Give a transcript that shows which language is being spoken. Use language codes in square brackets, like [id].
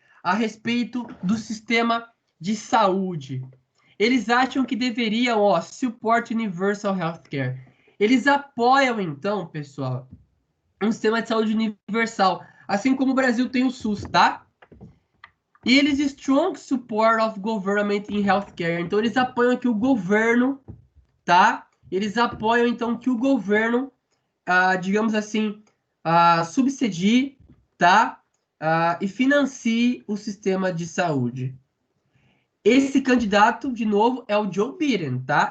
[pt] A respeito do sistema de saúde. Eles acham que deveriam, ó, [en] support universal healthcare. [pt] Eles apoiam, então, pessoal, um sistema de saúde universal, assim como o Brasil tem o SUS, tá? [en] E eles strong support of government in healthcare. [pt] Então eles apoiam que o governo, tá? Eles apoiam então que o governo, digamos assim, subsidie, tá? E financie o sistema de saúde. Esse candidato, de novo, é o Joe Biden, tá?